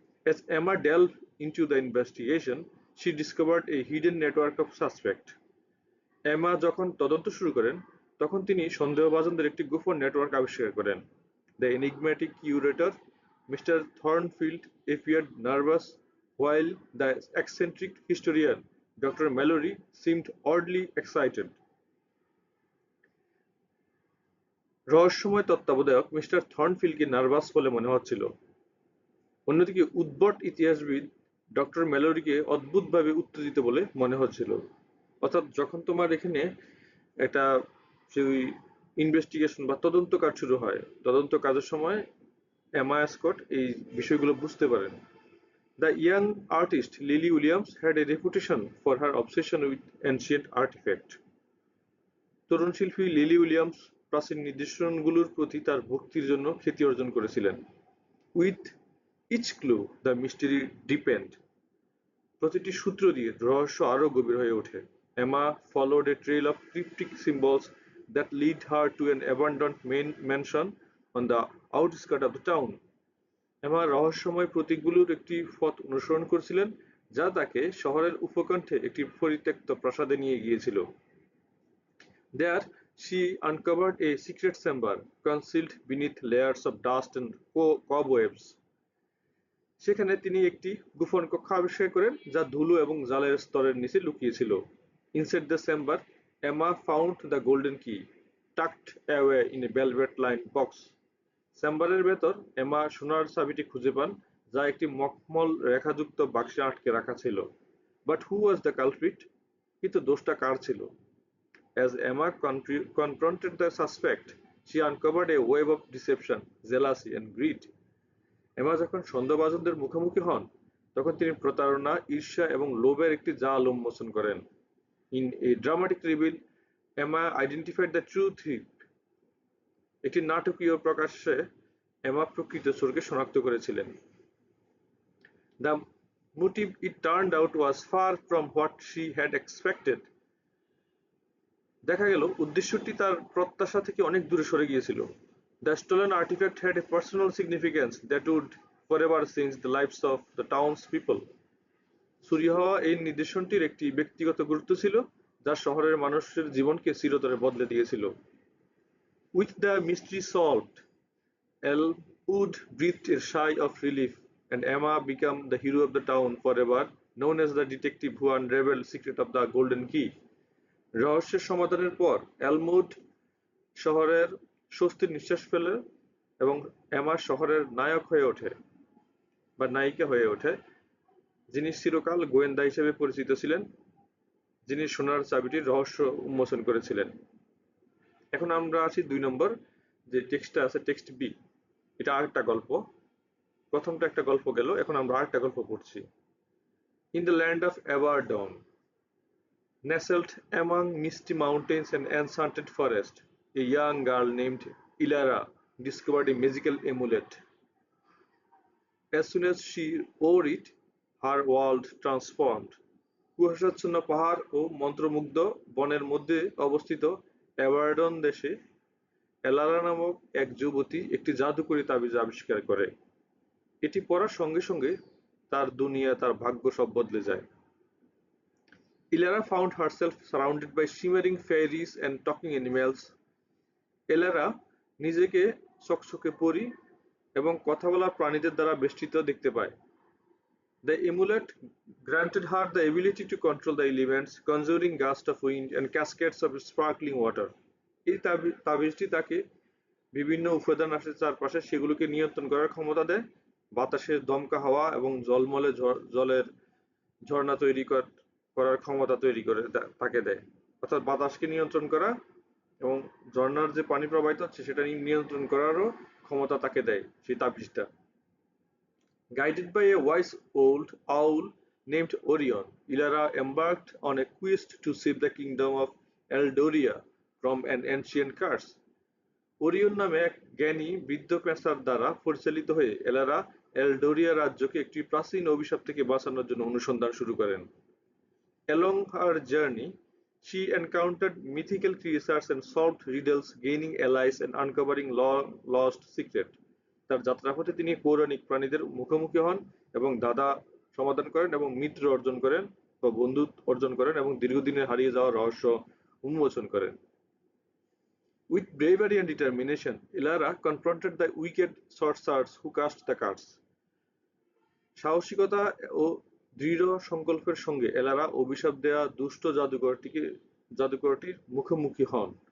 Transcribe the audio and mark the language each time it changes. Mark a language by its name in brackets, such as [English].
[English] As Emma delved into the investigation, she discovered a hidden network of suspects. [Bangla] এমা যখন তদন্ত শুরু করেন, তখন তিনি সন্দেহভাজনদের একটি গোপন নেটওয়ার্ক আবিষ্কার করেন। [English] The enigmatic curator, Mr. Thornfield, appeared nervous, while the eccentric historian, Dr. Mallory, seemed oddly excited. [Bangla] রহস্যময় তত্ত্বাবধায়ক মিস্টার থর্নফিল্ডকে নার্ভাস বলে মনে হচ্ছিল। অন্যদিকে উদ্ভট ইতিহাসবিদ ডক্টর ম্যালোরিকে অদ্ভুতভাবে উত্তেজিত বলে মনে হচ্ছিল। অর্থাৎ যখন তোমার এখানে একটা সেই ইনভেস্টিগেশন বা তদন্ত কাজ শুরু হয়, তদন্ত কাজের সময় এমা স্কট এই বিষয়গুলো বুঝতে পারেন। [English] The young artist Lily Williams had a reputation for her obsession with ancient artifacts. [Bangla] তরুণ শিল্পী লিলি উইলিয়ামস প্রাচীন নিদর্শনগুলোর প্রতি তার ভক্তির জন্য খ্যাতি অর্জন করেছিলেন। [English] With each clue, the mystery deepened. [Bangla] প্রতিটি সূত্র দিয়ে রহস্য আরো গভীর হয়ে ওঠে। [English] Emma followed a trail of cryptic symbols that lead her to an abandoned mansion on the outskirts of the town. [Bangla] এমা রহস্যময় প্রতীকগুলোর একটি পথ অনুসরণ করেছিলেন, যা তাকে শহরের উপকণ্ঠে একটি পরিত্যক্ত প্রাসাদে নিয়ে গিয়েছিল। [English] There, she uncovered a secret chamber concealed beneath layers of dust and cobwebs. [Bangla] সেখানে তিনি একটি গোপন কক্ষ আবিষ্কার করেন, যা ধুলো এবং জালের স্তরের নিচে লুকিয়ে ছিল। [English] Inside the chamber, Emma found the golden key, tucked away in a velvet-lined box. [Bangla] চেম্বারের ভেতর এমা সোনার চাবিটি খুঁজে পান, যা একটি মখমল রেখাযুক্ত বাক্সে আটকে রাখা ছিল। [English] But who was the culprit? [Bangla] কিন্তু দোষটা কার ছিল? [English] As Emma confronted the suspect, she uncovered a web of deception, jealousy and greed. [Bangla] এমা যখন সন্দেহভাজনদের মুখোমুখি হন, তখন তিনি প্রতারণা, ঈর্ষা এবং লোভের একটি জাল উন্মোচন করেন। [English] In a dramatic reveal, Emma identified the true thief. [Bangla] একটি নাটকীয় প্রকাশ্যে এমা প্রকৃত চোরকে শনাক্ত করেছিলেন। [English] The motive, it turned out, was far from what she had expected. [Bangla] দেখা গেল উদ্দেশ্যটি তার প্রত্যাশা থেকে অনেক দূরে সরে গিয়েছিল। [English] The stolen artifact had a personal significance that would forever change the lives of the townspeople. [Bangla] চুরি হওয়া এই নিদর্শনটির একটি ব্যক্তিগত গুরুত্ব ছিল, যা শহরের মানুষের জীবনকে চিরতরে বদলে দিয়েছিল। [English] With the mystery solved, Elwood breathed a sigh of relief, and Emma became the hero of the town forever, known as the detective who unraveled the secret of the golden key. [Bangla] রহস্যের সমাধানের পর এলমুড শহরের স্বস্তির নিঃশ্বাস ফেলে এবং এমা শহরের নায়ক হয়ে ওঠে বা নায়িকা হয়ে ওঠে, যিনি চিরকাল গোয়েন্দা হিসেবে পরিচিত ছিলেন, যিনি সোনার চাবিটির রহস্য উন্মোচন করেছিলেন। এখন আমরা আছি 2 নম্বর যে টেক্সটটা আছে, টেক্সট বি। এটা আরেকটা গল্প। প্রথমটা একটা গল্প গেল, এখন আমরা আরেকটা গল্প পড়ছি। [English] In the land of Avardon, Nestled among misty mountains and enchanted forest, a young girl named Ilara discovered a magical amulet. As soon as she wore it, her world transformed. [Bangla] কুয়াশাচ্ছন্ন পাহাড় ও মন্ত্রমুগ্ধ বনের মধ্যে অবস্থিত অ্যাবারডন দেশে এলারা নামক এক যুবতী একটি জাদুকরী তাবিজ আবিষ্কার করে। এটি পড়ার সঙ্গে সঙ্গে তার দুনিয়া, তার ভাগ্য সব বদলে যায়। [English] Ilara found herself surrounded by shimmering fairies and talking animals. [Bangla] এলারা নিজেকে চকচকে পরী এবং কথা বলা প্রাণীদের দ্বারা বেষ্টিত দেখতে পায়। [English] The amulet granted her the ability to control the elements, conjuring gusts of wind and cascades of sparkling water. [Bangla] এই তাবিজটি তাকে বিভিন্ন উপাদান আছে চারপাশে, সেগুলোকে নিয়ন্ত্রণ করার ক্ষমতা দেয়। বাতাসের দমকা হাওয়া এবং জলমলে জলের ঝর্ণা তৈরি করার ক্ষমতা তৈরি করে তাকে দেয়। অর্থাৎ বাতাসকে নিয়ন্ত্রণ করা এবং ঝর্ণার যে পানি প্রবাহিত হচ্ছে সেটা নিয়ন্ত্রণ করারও ক্ষমতা তাকে দেয় সেই তাবিজটা। [English] Guided by a wise old owl named Orion, Ilara embarked on a quest to save the kingdom of Eldoria from an ancient curse. [Bangla] Orion নামে এক জ্ঞানী বৃদ্ধ পেঁচার দ্বারা পরিচালিত হয়ে এলারা এলডোরিয়া রাজ্যকে একটি প্রাচীন অভিশাপ থেকে বাঁচানোর জন্য অনুসন্ধান শুরু করেন। [English] Along her journey, she encountered mythical creatures and solved riddles, gaining allies and uncovering long-lost secrets. [Bangla] তার যাত্রাপথে তিনি পৌরাণিক প্রাণীদের মুখোমুখি হন এবং দাদা সমাধান করেন এবং মিত্র অর্জন করেন বা বন্ধু অর্জন করেন এবং দীর্ঘদিনের হারিয়ে যাওয়া রহস্য উন্মোচন করেন। [English] With bravery and determination, Ilara confronted the wicked sorcerers who cast the curse. [Bangla] সাহসিকতা ও দৃঢ় সংকল্পের সঙ্গে এলারা অভিশাপ দেয়া দুষ্ট জাদুকরটির মুখোমুখি হন।